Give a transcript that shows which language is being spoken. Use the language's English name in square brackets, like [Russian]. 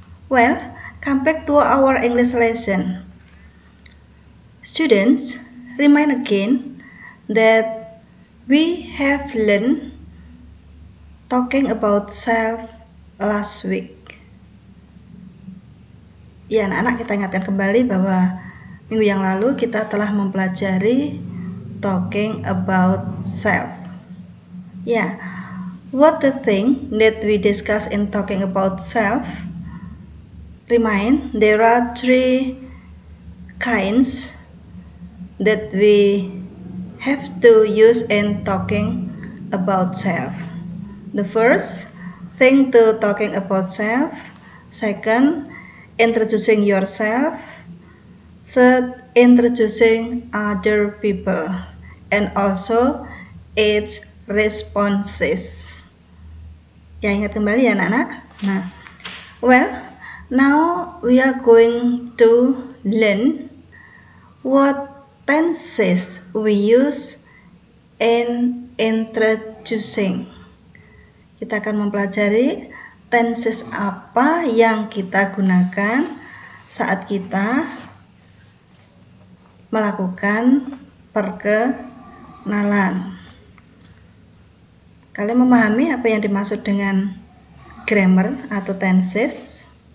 [English] Well, come back to our English lesson. Students, remind again that we have learned talking about self last week. [Indonesian] Ya, anak-anak, kita ingatkan kembali bahwa minggu yang lalu kita telah mempelajari [English] talking about self. Ya, what the thing that we discuss in talking about self? Remind, there are three kinds that we have to use in talking about self. The first thing to talking about self. Second, introducing yourself. Third, introducing other people. And also its responses. [Indonesian] Ya, ingat kembali ya anak-anak. [English] Now we are going to learn what tenses we use in introducing. [Indonesian] Kita akan mempelajari tenses apa yang kita gunakan saat kita melakukan perkenalan. Kalian memahami apa yang dimaksud dengan grammar atau tenses?